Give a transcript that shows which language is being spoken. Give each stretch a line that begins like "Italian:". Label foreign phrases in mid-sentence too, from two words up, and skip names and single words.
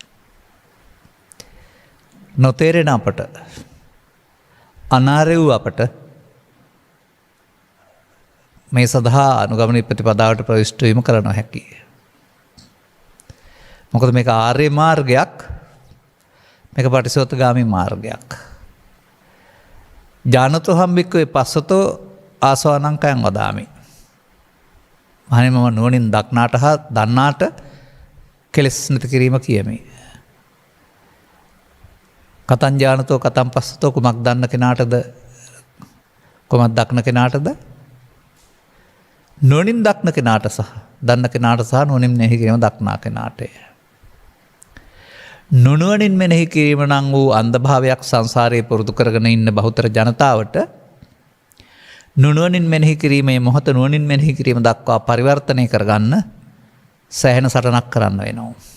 Sinhala: නොතේරෙන අපට අනාර්ය වූ අපට මේ සඳහා අනුගමන ප්‍රතිපදාවට ප්‍රවිෂ්ඨ වීම කර නොහැකියි. මොකද මේක ආර්ය මාර්ගයක්, මේක පටිසෝතගාමී මාර්ගයක්.
Pali: ජානතෝ හම්බික්කවේ පස්සතෝ ආසවානංකයන් වදාමි.
Sinhala: මහණෙනි මම නුවණින් දක්නාට හා දන්නාට කෙලෙස් නැති කිරීම කියමි.
Pali: කතං ජානතෝ කතං පස්සතෝ
Sinhala: කුමක් දන්න කෙනාටද කුමක් දක්න කෙනාටද? නුවණින් දක්න කෙනාට සහ දන්න කෙනාට සහ නුවණින් මෙනෙහි කිරීම දක්නා කෙනාටය. නුනුවණින් මෙනෙහි කිරීම නම් වූ අන්ධභාවයක් සංසාරයේ පුරුදු කරගෙන ඉන්න බහුතර ජනතාවට නුනුවණින් මෙනෙහි කිරීමේ මොහොත නුවණින් මෙනෙහි කිරීම දක්වා පරිවර්තනය කරගන්න සෑහෙන සටනක් කරන්න වෙනවා.